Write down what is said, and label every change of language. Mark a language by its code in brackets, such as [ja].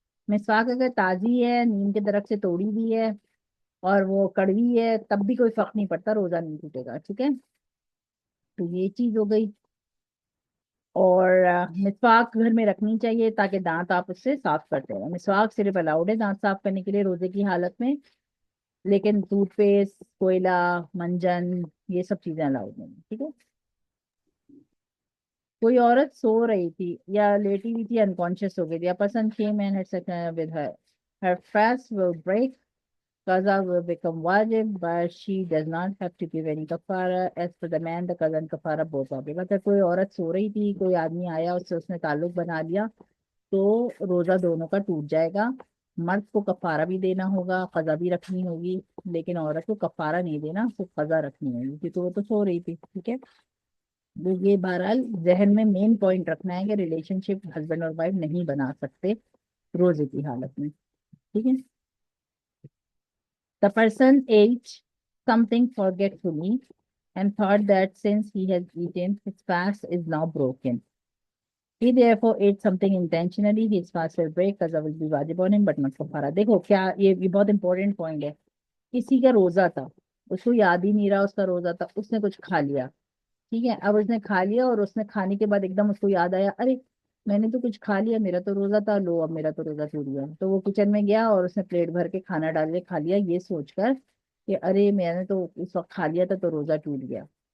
[hi] मिसवाक अगर ताजी है, नीम के दरख्त से तोड़ी हुई है और वो कड़वी है, तब भी कोई फर्क नहीं पड़ता, रोजा नहीं टूटेगा, ठीक है। तो ये चीज हो गई। और मिसवाक घर में रखनी चाहिए ताकि दांत आप उससे साफ करते रहो। मिसवाक सिर्फ अलाउड है दांत साफ करने के लिए रोजे की हालत में, लेकिन टूथपेस्ट, कोयला, मंजन, ये सब चीजें अलाउड नहीं है, ठीक है। कोई औरत सो रही थी या लेटी हुई थी, अनकॉन्शियस हो गई थी, [en] a person came and had sex with her, her fast will break, qaza will become wajib, but she does not have to give any kafara। as for the man, the qaza and kafara both wajib। [hi] अगर कोई औरत सो रही थी, कोई आदमी आया उससे उसने ताल्लुक बना लिया, तो रोजा दोनों का टूट जाएगा। मर्द को कफारा भी देना होगा, कजा भी रखनी होगी, लेकिन औरत को कफारा नहीं देना, सिर्फ कजा रखनी होगी क्योंकि वो तो सो रही थी। ठीक है, तो ये बहरहाल जहन में मेन पॉइंट रखना है कि रिलेशनशिप हस्बैंड और वाइफ नहीं बना सकते रोजे की हालत में। ठीक है। [en] The person ate something forgetfully and thought that since he has eaten, his fast is now broken. He therefore ate something intentionally. His fast will break, qaza will be wajib on him, but not kafara. [hi] देखो क्या, ये बहुत important point है। किसी का रोजा था, उसको याद ही नहीं रहा उसका रोजा था, उसने कुछ खा लिया। ठीक है, अब उसने खा लिया और उसने खाने के बाद एकदम उसको याद आया, अरे मैंने तो कुछ खा लिया, मेरा तो रोजा था, लो अब मेरा तो रोजा टूट गया। तो वो किचन में गया और उसने प्लेट भर के खाना डाल के खा लिया, ये सोचकर कि अरे मैंने तो उस वक्त खा लिया था तो रोजा टूट गया।